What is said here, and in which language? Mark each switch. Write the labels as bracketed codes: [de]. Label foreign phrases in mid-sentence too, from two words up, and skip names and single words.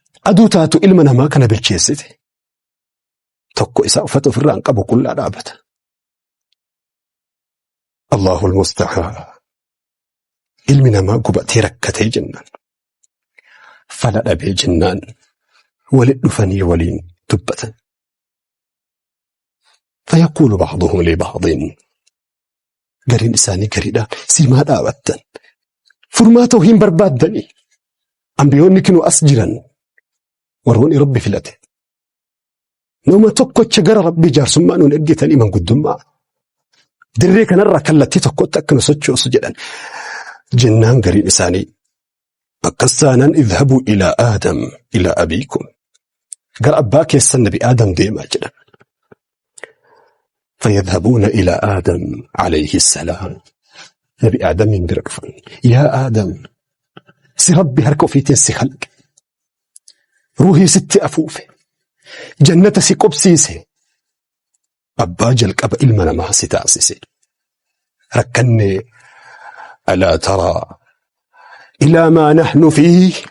[om] Aduu taatu ilma namaa kana bilcheessite. Tokko isaa uffata ofirraa hin qabu qullaa dhaabata. [ar] الله المستعان. [om] Ilmi namaa gubatee rakkatee jennaan. Fala dhabee jennaan. Walit dhufanii waliin dubbatan. [ar] فيقول بعضهم لبعض. [om] Gariin isaanii gariidhaan, "Si maa dhaabattan? Furmaata hin barbaaddanii?" Ambiyoonni kinuu as jiran, warroonni Rabbi filate. Nama tokkocha gara Rabbi jaarsummaa nuun ergitanii manguddummaa. Dirree kanarraa kallattii tokkotti akka nu sochoosu jedhan. Jennaan gariin isaanii, akkas taanaan, [ar] "اذهبوا إلى آدم، إلى أبيكم." [om] Gara abbaa keessan Nabi Aadam deemaa jedhan. [ar] فيذهبون إلى آدم عليه السلام. [om] Nabi Aadamiin bira dhufan. "Yaa Aadam, si Rabbi harka ofiitiin si khalqe. Ruuhii sitti afuufe. Jannata si qobsiise. Abbaa jalqaba ilma namaa si taasise. Rakkanne, [ar] ألا ترى إلى ما نحن فيه.